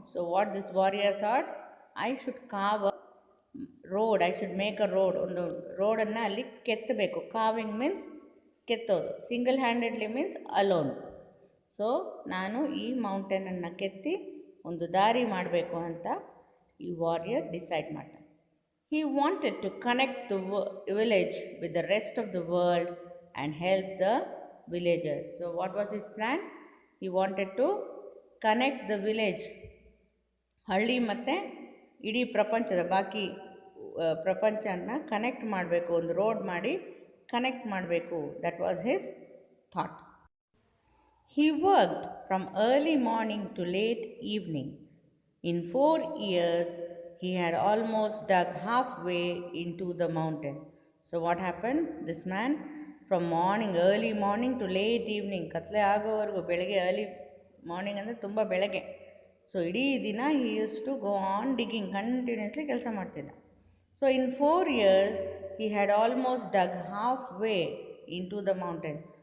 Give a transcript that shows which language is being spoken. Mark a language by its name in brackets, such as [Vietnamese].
[English] So what this warrior thought, I should carve a road, I should make a road. [Kannada] ಒಂದು ರೋಡನ್ನು ಅಲ್ಲಿ ಕೆತ್ತಬೇಕು. Carving means ಕೆತ್ತೋದು, single-handedly means alone. So ನಾನು ಈ ಮೌಂಟೇನನ್ನು ಕೆತ್ತಿ ಒಂದು ದಾರಿ ಮಾಡಬೇಕು ಅಂತ ಈ ವಾರಿಯರ್ ಡಿಸೈಡ್ ಮಾಡ್ತಾನೆ. [English] He wanted to connect the village with the rest of the world and help the villagers. So what was his plan? He wanted to connect the village, [Kannada] ಹಳ್ಳಿ ಮತ್ತು ಇಡೀ ಪ್ರಪಂಚದ ಬಾಕಿ ಪ್ರಪಂಚನ ಕನೆಕ್ಟ್ ಮಾಡಬೇಕು, ಒಂದು ರೋಡ್ ಮಾಡಿ connect ಮಾಡಬೇಕು. [English] That was his thought. He worked from early morning to late evening. In 4 years, he had almost dug halfway into the mountain. So what happened? This man, from early morning to late evening, [Kannada] ಕತ್ಲೆ ಆಗೋವರೆಗೂ, ಬೆಳಗ್ಗೆ [English] early morning [Kannada] ಅಂದರೆ ತುಂಬ ಬೆಳಗ್ಗೆ. So ಇಡೀ ದಿನ [English] he use to go on digging, [Kannada] continuously ಕೆಲಸ ಮಾಡ್ತಿದ್ದ. [English] So in 4 years, he had almost dug halfway into the mountain.